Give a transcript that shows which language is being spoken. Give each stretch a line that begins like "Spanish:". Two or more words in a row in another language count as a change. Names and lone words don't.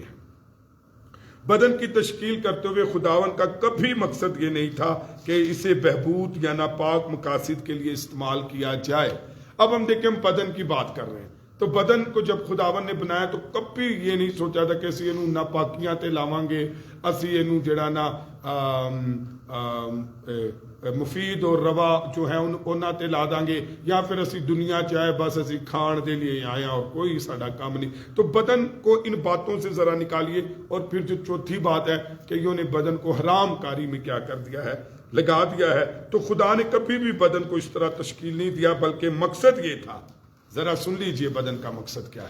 Urdu: بدن کی تشکیل کرتے ہوئے خداوند کا کبھی مقصد یہ نہیں تھا کہ اسے بہبود یا ناپاک مقاصد کے لیے استعمال کیا جائے. اب ہم دیکھیں ہم بدن کی بات کر رہے ہیں تو بدن کو جب خداوند نے بنایا تو کبھی یہ نہیں سوچا تھا کہ
Punjabi: اسی اینو ناپاکیاں تے لاواں گے, اسی اینو جڑا نا مفید اور روا جو ہے انہاں تے لا داں گے یا پھر اسی دنیا چاہے بس اسی کھان دے لیے آئے اور کوئی ساڈا کام نہیں.
Urdu: تو بدن کو ان باتوں سے ذرا نکالیے. اور پھر جو چوتھی بات ہے کہ انہوں نے بدن کو حرام کاری میں کیا کر دیا ہے لگا دیا ہے. تو خدا نے کبھی بھی بدن کو اس طرح تشکیل نہیں دیا بلکہ مقصد یہ تھا, ذرا سن لیجئے بدن کا مقصد کیا ہے.